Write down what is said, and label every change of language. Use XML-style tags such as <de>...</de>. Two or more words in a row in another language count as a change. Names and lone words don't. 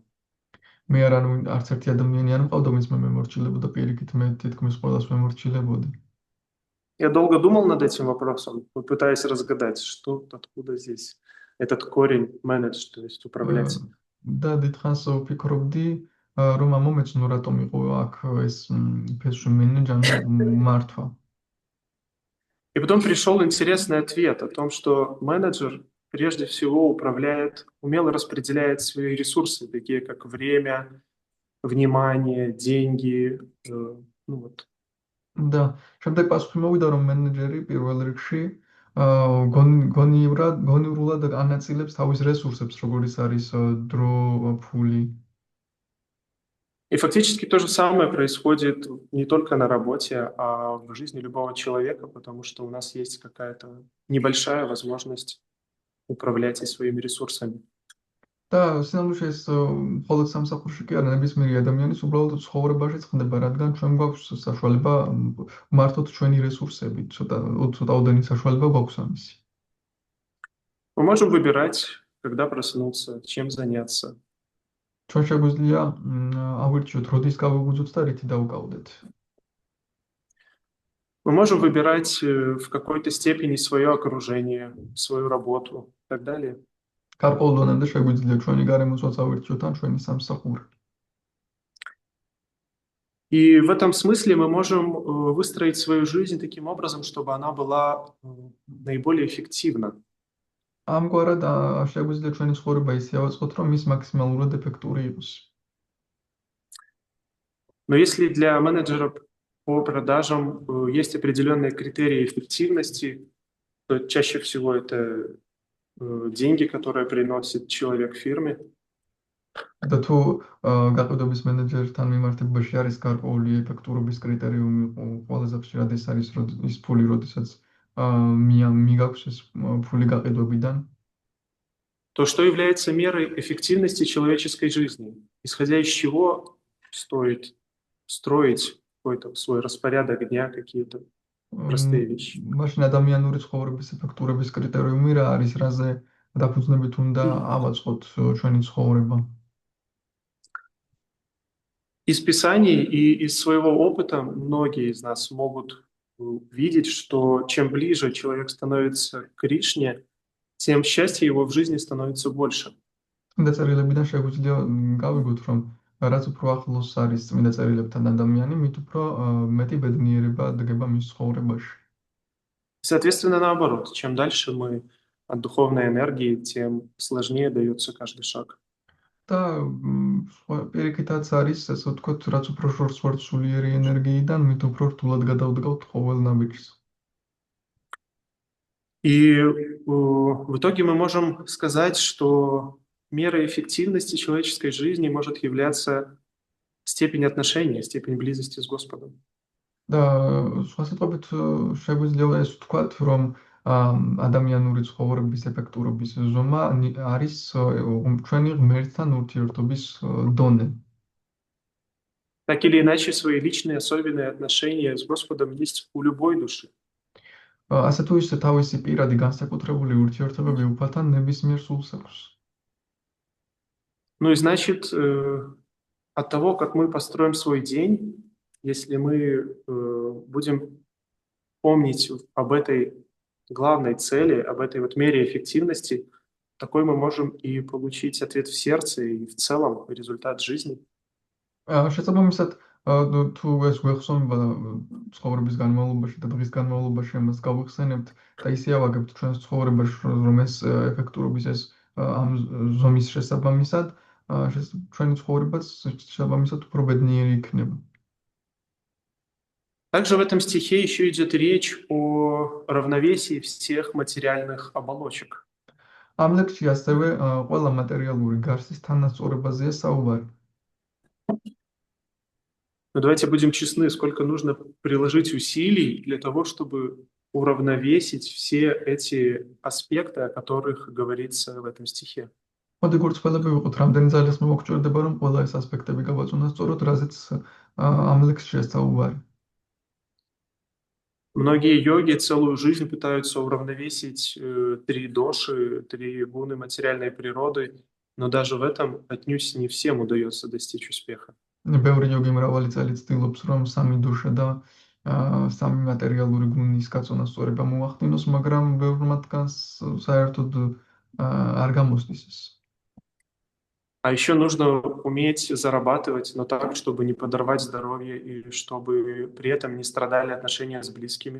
<ka>მე არც ერთი ადამიანი არ მყავდა, ვინც მე მემორჩილებოდა, პირიქით მე თითქმის ყველას მემორჩილებოდი.</ka> <ru>Я долго думал над этим вопросом, пытаясь разгадать, что, откуда здесь этот корень менедж, то есть управлять.</ru> <ka>და დიდხანს ვფიქრობდი, რომ ამომეცნო რატომ იყო აქ ეს ფესვი მენეჯერი მართვა.</ka> <ru>И потом пришел интересный ответ о том, что менеджер прежде всего управляет, умело распределяет свои ресурсы, такие как время, внимание, деньги, ну вот.</ru> <ka>და შემდეგ პასუხი მოვიდა, რომ მენეჯერი პირველ რიგში გონივრულად ანაწილებს თავის რესურსებს, როგორიც არის დრო, ფული.</ka> <ru>И фактически то же самое происходит не только на работе, а в жизни любого человека, потому что у нас есть какая-то небольшая возможность управлять и своими ресурсами.</ru> <ka>და სინამდვილეში ეს მხოლოდ სამსახურში კი არა, ნებისმიერი ადამიანის управлять ცხოვრებაში ხდება, რადგან ჩვენ გვაქვს საშუალება მართოთ ჩვენი რესურსები, ცოტა ოდენი საშუალება გვაქვს ამისი.</ka> <ru>Мы можем выбирать, когда проснуться, чем заняться.</ru> <ka>ჩვენ შეგვიძლია ავირჩიოთ, როდის გავუგუძოთ და რითი დავუკავდეთ.</ka> <ru>Мы можем выбирать в какой-то степени свое окружение, свою работу и так далее.</ru> <ka>გარკვეულ დონემდე შეგვიძლია ჩვენი გარემოწვაც ავირჩიოთ ან ჩვენი სამსახური.</ka> <ru>И в этом смысле мы можем выстроить свою жизнь таким образом, чтобы она была наиболее эффективна.</ru> <ka>ამგვარად შეგვიძლია ჩვენი ცხოვრება ისე ავაწყოთ, რომ ის მაქსიმალურად ეფექტური იყოს.</ka> <ru>Но если для менеджера по продажам есть определенные критерии эффективности, то чаще всего это деньги, которые приносит человек фирме.</ru> <ka>და თუ გაყიდვების მენეჯერთან მიმართებაში არის გარკვეული ეფექტურობის კრიტერიუმი, ყველაზე ხშირად ეს არის ის ფული, როდესაც მიგაქვს ეს ფული გაყიდვებიდან.</ka> <ru>То что является мерой эффективности человеческой жизни? Исходя из чего стоит строить какой-то свой распорядок дня, какие-то простые вещи.</ru> <ka>მაშინ ადამიანური ცხოვრების ეფექტურობის კრიტერიუმი რა არის, რაზე დაფუძნებით უნდა ავაწყოთ ჩვენი ცხოვრება?</ka> <ru>Из Писаний и из своего опыта многие из нас могут видеть, что чем ближе человек становится к Кришне, тем счастье его в жизни становится больше.</ru> <ka>წმინდა წერილებიდან შეგვიძლია გავიგოთ, რომ რაც უფრო ახლოს არის წმინდა წერილებთან ადამიანი, მით უფრო მეტი ბედნიერება დგება მის ცხოვრებაში.</ka> <ru>Соответственно, наоборот, чем дальше мы от духовной энергии, тем сложнее дается каждый шаг.</ru> <ka>და პირიქითაც არის, ასე ვთქვათ, რაც უფრო შორს ვართ სულიერი ენერგიიდან, მით უფრო რთულად გადავდგავთ ყოველ ნაბიჯს.</ka> <ru>И в итоге мы можем сказать, что мерой эффективности человеческой жизни может являться степень отношений, степень близости с Господом.</ru> <ka>და სხვა სიტყვებით შეგვიძლია ეს ვთქვათ, რომ ადამიანური ცხოვრების ეფექტურობის ზომა არის ჩვენი ღმერთთან ურთიერთობის დონე.</ka> <ru>Так или иначе, свои личные особенные отношения с Господом есть у любой души.</ru> <ka>ასე თუ ისე თავისი პირადი განსაკუთრებული ურთიერთობები უფალთან ნებისმიერ სულს აქვს.</ka> <ru>Ну и значит, от того, как мы построим свой день, если мы будем помнить об этой главной цели, об этой вот мере эффективности, такой мы можем и получить ответ в сердце и в целом результат жизни.</ru> <ka>შესაბამისად, თუ ეს გვეხსოვნება ცხოვრების განმავლობაში და დღის განმავლობაში ამას გავიხსენებთ და ისე ავაგებთ ჩვენს ცხოვრებაში, რომ ეს ეფექტურობის ეს ამ ზომის შესაბამისად, ჩვენი ცხოვრებაც შესაბამისად უფრო ბედნიერი იქნება.</ka> <ru>Также в этом стихе еще идет речь о равновесии всех материальных оболочек.</ru> <ka>ამ ლექსში ასევე ყველა მატერიალური გარსის თანასწორებაზეა საუბარი.</ka> <ru>Но давайте будем честны, сколько нужно приложить усилий для того, чтобы уравновесить все эти аспекты, о которых говорится в этом стихе.</ru> <ka>მოდი გურწხელები ვიყოთ, რამდენი ძალის მოგჭირდება, რომ ყველა ეს ასპექტები გავაწვენოთ სწორად, რაზეც ამ ლექსშია საუბარი.</ka> <ru>Многие йоги целую жизнь пытаются уравновесить три доши, три гуны материальной природы, но даже в этом отнюдь не всем удается достичь успеха.</ru> <ka>ბევრი იოგი მრავალი წელი ცდილობს, რომ სამი დუშა და სამი მატერიალური გუნის გაწონა სწორება მოახდინოს, მაგრამ ბევრ მათგანს საერთოდ არ გამოსდის ეს.</ka> <ru>А еще нужно уметь зарабатывать, но так, чтобы не подорвать здоровье и чтобы при этом не страдали отношения с близкими.</ru>